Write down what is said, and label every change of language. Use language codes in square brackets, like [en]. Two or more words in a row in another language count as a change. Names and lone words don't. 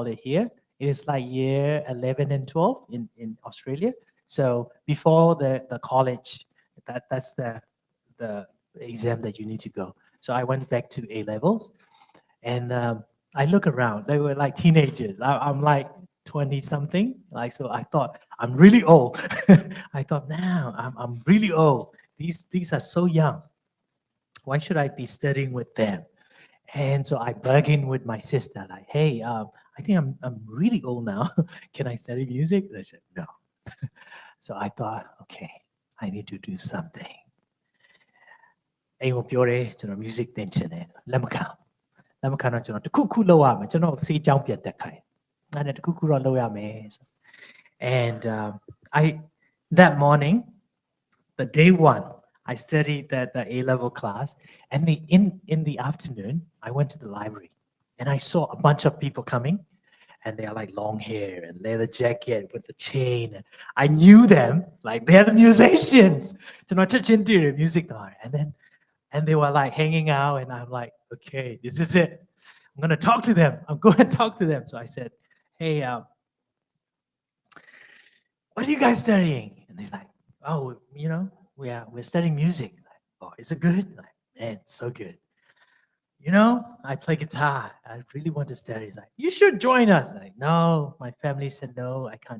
[en] it here it is like year 11 and 12 in Australia so before the college that's the exam that you need to go so I went back to A levels and I look around they were like teenagers I'm like 20 something like so I thought I'm really old I thought now I'm really old these are so young Why should I be studying with them? And so I bargained with my sister, like, hey, I think I'm really old now. Can I study music? They said, no. So I thought, okay, I need to do something. [my] အိမ်ကိုပြောတယ်ကျွန်တော် music သင်ချင်တယ်လက်မခံလက်မခံတော့ကျွန်တော်တခုခုလုပ်ရမယ်ကျွန်တော်စေးကြောင်းပြတ်တက်ခိုင်းအဲ့ဒါတခုခုတော့ [en] လုပ်ရမယ် and I that morning the day one I studied the A level class and in the afternoon I went to the library and I saw a bunch of people coming and they are like long hair and leather jacket with the chain and I knew them like they're the musicians [my] ကျွန်တော်ချက်ချင်းတွေ့တယ် music သား [en] and they were like hanging out and I'm like okay this is it I'm going to talk to them I'm going to talk to them so I said hey what are you guys studying and they're like oh you know we're studying music like, oh is it good like man it's so good you know I play guitar I really want to study he's like you should join us like no my family said no I can't